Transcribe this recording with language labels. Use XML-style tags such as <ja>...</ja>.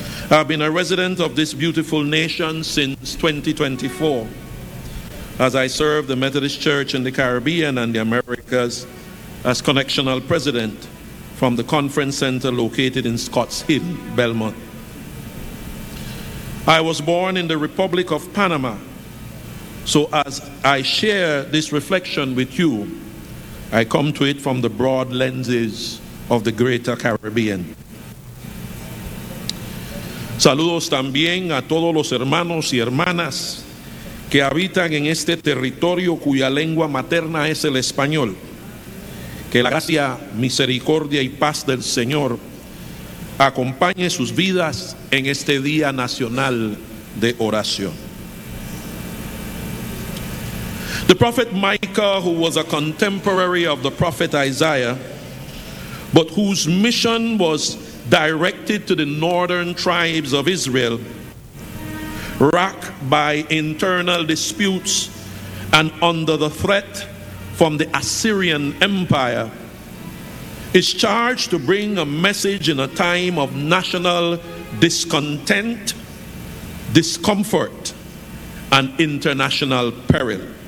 <en>I've been a resident of this beautiful nation since 2024, as I serve the Methodist Church in the Caribbean and the Americas as Connectional President from the Conference Center located in Scotts Hill, Belmont. I was born in the Republic of Panama, so as I share this reflection with you, I come to it from the broad lenses of the greater Caribbean.</en> <es>Saludos también a todos los hermanos y hermanas que habitan en este territorio cuya lengua materna es el español. Que la gracia, misericordia y paz del Señor acompañe sus vidas en este Día Nacional de Oración.</es> <en>The prophet Micah, who was a contemporary of the prophet Isaiah, but whose mission was directed to the northern tribes of Israel, racked by internal disputes and under the threat from the Assyrian Empire, is charged to bring a message in a time of national discontent, discomfort, and international peril.</en>